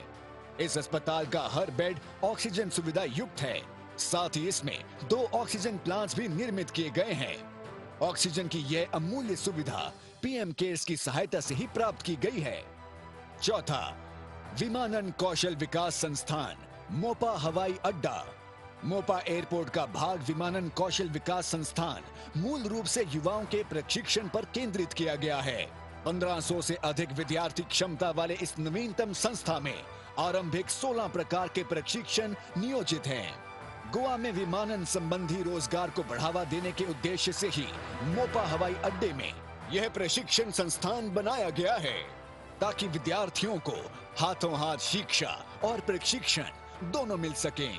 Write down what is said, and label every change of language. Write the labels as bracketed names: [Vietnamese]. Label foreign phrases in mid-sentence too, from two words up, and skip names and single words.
[Hindi] इस अस्पताल का हर बेड ऑक्सीजन सुविधा युक्त है। साथ ही इसमें 2 ऑक्सीजन प्लांट्स भी निर्मित किए गए हैं। ऑक्सीजन की यह अमूल्य सुविधा पीएम केयर्स की सहायता से ही प्राप्त की गई है। चौथा, विमानन कौशल विकास संस्थान, मोपा हवाई अड्डा। मोपा एयरपोर्ट का भाग विमानन कौशल विकास संस्थान मूल रूप से युवाओं के प्रशिक्षण पर केंद्रित किया गया है। 1500 से अधिक विद्यार्थी क्षमता वाले इस नवीनतम संस्था में आरंभिक 16 प्रकार के प्रशिक्षण नियोजित हैं। गोवा में विमानन संबंधी रोजगार को बढ़ावा देने के उद्देश्य से ही मोपा हवाई अड्डे में यह प्रशिक्षण संस्थान बनाया गया है, ताकि विद्यार्थियों को हाथों हाथ शिक्षा और प्रशिक्षण दोनों मिल सकें।